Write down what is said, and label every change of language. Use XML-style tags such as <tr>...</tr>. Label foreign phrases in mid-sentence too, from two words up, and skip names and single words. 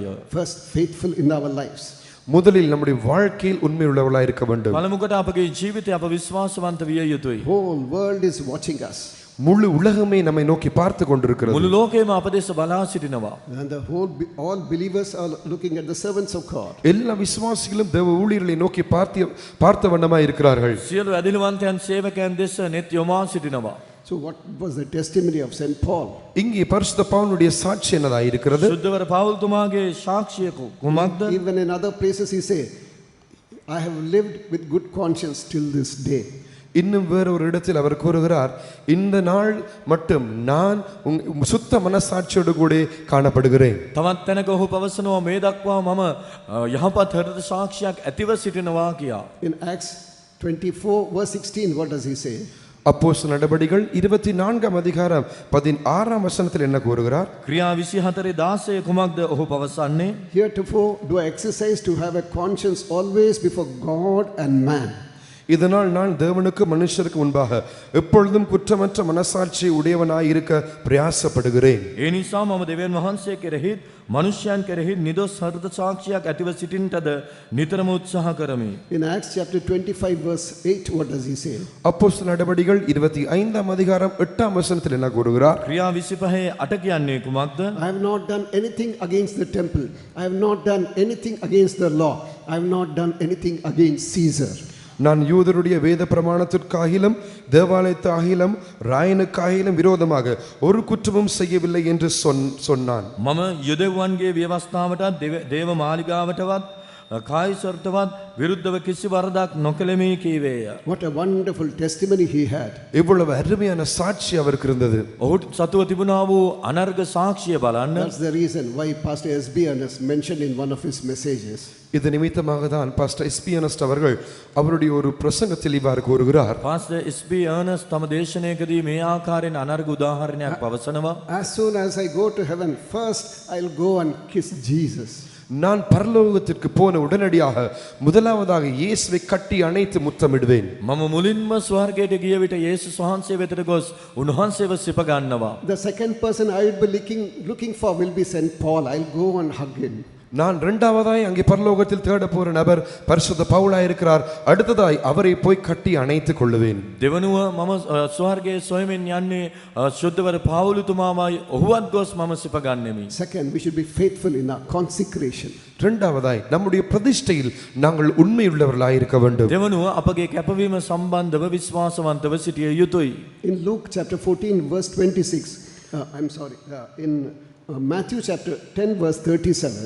<en>First, faithful in our lives.</en> <ta>முதலில் நம்முடைய வாழ்க்கையில் உண்மையுள்ளவர்களாய் இருக்க வேண்டும்.</ta> <si>පළමුවට අපගේ ජීවිතය අප විශ්වාසවන්ත විය යුතුයි.</si> <en>Whole world is watching us.</en> <ta>முழு உலகமே நம்மை நோக்கி பார்த்து கொண்டிருக்கிறது.</ta> <si>මුළු ලෝකෙම අප දෙස බලා සිටිනවා.</si> <en>And all believers are looking at the servants of God.</en> <ta>எல்லா விசுவாசிகளும் தேவ ஊழியர்களை நோக்கி பார்த்த வண்ணமாய் இருக்கிறார்கள்.</ta> <si>සියලු ඇදහිලිවන්තයන් සේවකයන් දෙස net යොමා සිටිනවා.</si> <en>So what was the testimony of St. Paul?</en> <ta>இங்கே பரிசுத்த பவுலுடைய சாட்சி என்னதாக இருக்கிறது?</ta> <si>සුද්ධවර පවුල්තුමාගේ සාක්ෂිය කුමක්ද?</si> <en>Even in other places he say, I have lived with good conscience till this day.</en> <ta>இன்னும் வேறொரு இடத்தில் அவர் கூறுகிறார், இந்த நாள் மட்டும் நான் சுத்த மனசாட்சியோடு கூட காணப்படுகிறேன்.</ta> <si>තවත් තැනක ඔහු පවසනවා මේ දක්වා මම යහපත් හෘද සාක්ෂියක් ඇතිව සිටිනවා කියා.</si> <en>In Acts 24 verse 16, what does he say?</en> <ta>அப்போஸ்தலர் நடபடிகள் 24ஆம் அதிகாரம் 16ஆம் வசனத்தில் என்ன கூறுகிறார்?</ta> <si>ක්‍රියා 24:16 කුමක්ද ඔහු පවසන්නේ?</si> <en>Heretofore do I exercise to have a conscience always before God and man.</en> <ta>இதனால் நான் தேவனுக்கு மனுஷருக்கு முன்பாக எப்பொழுதும் குற்றமற்ற மனசாட்சி உடையவனாய் இருக்க பிரயாசப்படுகிறேன்.</ta> <si>ඒ නිසා මම දෙවියන් වහන්සේ කෙරෙහිත් මනුෂ්‍යයන් කෙරෙහිත් නිදොස් හෘද සාක්ෂියක් ඇතිව සිටින්නටද නිතරම උත්සාහ කරමි.</si> <en>In Acts chapter 25 verse 8, what does he say?</en> <ta>அப்போஸ்தலர் நடபடிகள் 25ஆம் அதிகாரம் 8ஆம் வசனத்தில் என்ன கூறுகிறார்?</ta> <si>ක්‍රියා 25:8 කියන්නේ කුමක්ද?</si> <en>I have not done anything against the temple. I have not done anything against the law. I have not done anything against Caesar.</en> <ta>நான் யூதருடைய வேத பிரமாணத்திற்காகிலும் தேவாலயத்தாகிலும் ராயனுக்காகிலும் விரோதமாக ஒரு குற்றமும் செய்யவில்லை என்று சொன்னான்.</ta> <si>මම යුදෙව්වන්ගේ ව්‍යවස්ථාවටත් දේව මාලිගාවටවත් කායිසර්තවත් විරුද්ධව කිසි වරදක් නොකළෙමි කීවේය.</si> <en>What a wonderful testimony he had.</en> <ta>இவ்வளவு அருமையான சாட்சி அவருக்கு இருந்தது.</ta> <si>ඔහුට සතුව තිබුණා වූ අනර්ග සාක්ෂිය බලන්න.</si> <en>That's the reason why Pastor S.B. Ernest mentioned in one of his messages.</en> <ta>இது நிமித்தமாக தான் பாஸ்டர் எஸ்பி அர்னஸ்ட் அவர்கள் அவருடைய ஒரு பிரசங்கத்தில் இவ்வாறு கூறுகிறார்.</ta> <si>පාස්ටර් එස්.බී. අර්නස්ට් තම දේශනාවකදී මේ ආකාරයෙන් අනර්ග උදාහරණයක් පවසනවා.</si> <en>As soon as I go to heaven, first I'll go and kiss Jesus.</en> <ta>நான் பரலோகத்திற்கு போன உடனடியாக முதலாவதாக இயேசுவை கட்டி அணைத்து முத்தமிடுவேன்.</ta> <si>මම මුලින්ම ස්වර්ගයට ගිය විට යේසුස් වහන්සේ වෙතට ගොස් උන්වහන්සේව සිප ගන්නවා.</si> <en>The second person I will be looking for will be St. Paul. I'll go and hug him.</en> <ta>நான் இரண்டாவதாய் அங்கே பரலோகத்தில் தேட போற நபர் பரிசுத்த பவுலாய் இருக்கிறார். அடுத்ததாய் அவரை போய் கட்டி அணைத்துக் கொள்ளுவேன்.</ta> <si>දෙවනුව මම ස්වර්ගයේ සොයමින් යන්නේ සුද්ධවර පාවුලුතුමාමයි ඔහුවත් ගොස් මම සිප ගන්නෙමි.</si> <en>Second, we should be faithful in our consecration.</en> <ta>இரண்டாவதாய் நம்முடைய பிரதிஷ்டையில் நாங்கள் உண்மையுள்ளவர்களாய் இருக்க வேண்டும்.</ta> <si>දෙවනුව අපගේ කැපවීම සම්බන්ධව විශ්වාසවන්තව සිටිය යුතුයි.</si> <en>In Luke chapter 14 verse 26, in Matthew chapter 10 verse 37,</en>